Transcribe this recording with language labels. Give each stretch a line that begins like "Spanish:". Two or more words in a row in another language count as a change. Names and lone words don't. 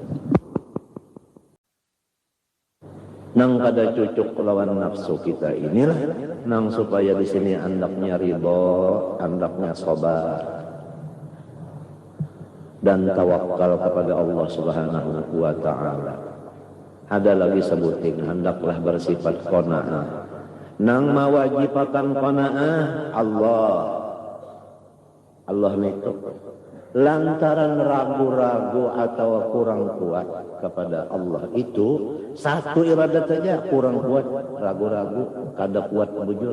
Banjar: Nang kada cucuk lawan nafsu kita inilah nang supaya di sini andaknya ridho, andaknya sabar dan tawakal kepada Allah
Arabic: سبحانه وتعالى.
Banjar: Ada lagi sebutin, hendaklah bersifat qanaah. Nang mawajibakan qanaah Allah itu lantaran ragu-ragu atau kurang kuat kepada Allah itu satu iradat saja kurang kuat, ragu-ragu, kada kuat bujur.